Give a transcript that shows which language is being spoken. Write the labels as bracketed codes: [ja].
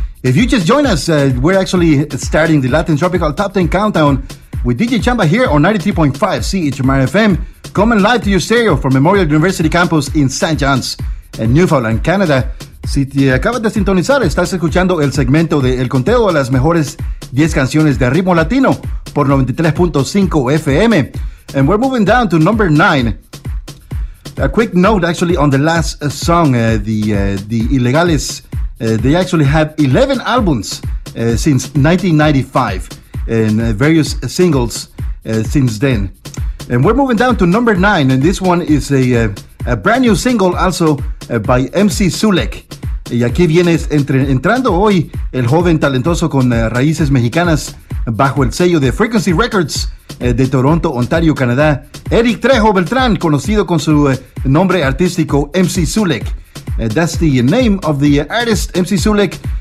[en] If you just join us, we're actually starting the Latin Tropical Top 10 Countdown with DJ Chamba here on 93.5 CHMR FM, coming live to your stereo from Memorial University Campus in St. John's, in Newfoundland, Canada. [es] Si te acabas de sintonizar, estás escuchando el segmento de El Conteo de las Mejores 10 Canciones de Ritmo Latino por 93.5 FM. [en] And we're moving down to number 9. A quick note, actually, on the last song, the Ilegales, they actually have 11 albums since 1995 and various singles since then. And we're moving down to number 9, and this one is a brand new single also by MC Zulek. [es] Y aquí vienes entrando hoy el joven talentoso con raíces mexicanas bajo el sello de Frequency Records de Toronto, Ontario, Canadá. Eric Trejo Beltrán, conocido con su nombre artístico MC Zulek. [en] That's the name of the artist, MC Zulek.